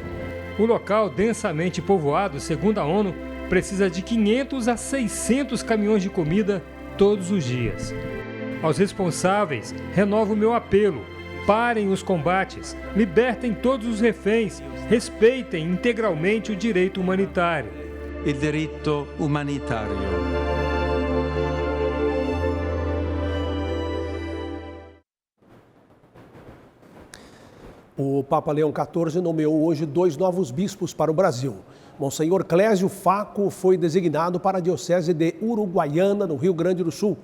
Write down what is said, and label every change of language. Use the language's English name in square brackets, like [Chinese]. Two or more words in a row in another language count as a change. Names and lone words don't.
[Portuguese] O local, densamente povoado, segundo a ONU, precisa de 500 a 600 caminhões de comida todos os dias. Aos responsáveis, renovo o meu apelo: parem os combates, libertem todos os reféns, respeitem integralmente o direito humanitário. [Italian] Il diritto umanitário. [Portuguese] O Papa Leão XIV nomeou hoje 2 novos bispos para o Brasil. Monsenhor Clésio Faco foi designado para a Diocese de Uruguaiana, no Rio Grande do Sul.